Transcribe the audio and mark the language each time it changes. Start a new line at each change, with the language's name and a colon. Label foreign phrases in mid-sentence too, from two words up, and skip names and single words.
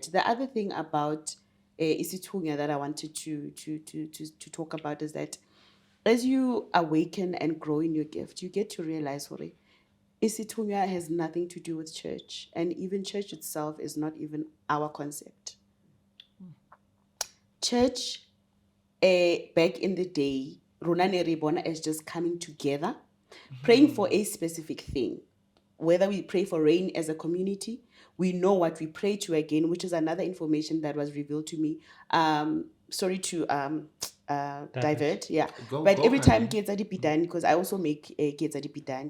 English: The other thing about Isithunywa that I wanted to talk about is that as you awaken and grow in your gift, you get to realize Isithunywa has nothing to do with church, and even church itself is not even our concept. Church, back in the day,
Southern Sotho: Rona ne re bona
English: as just coming together, praying for a specific thing. whether we pray for rain as a community, we know what we pray to again, which is another information that was revealed to me. Sorry to divert, yeah. Go- but go, every time honey. Ketsadi Pitani, because I also make Ketsadi Pitani,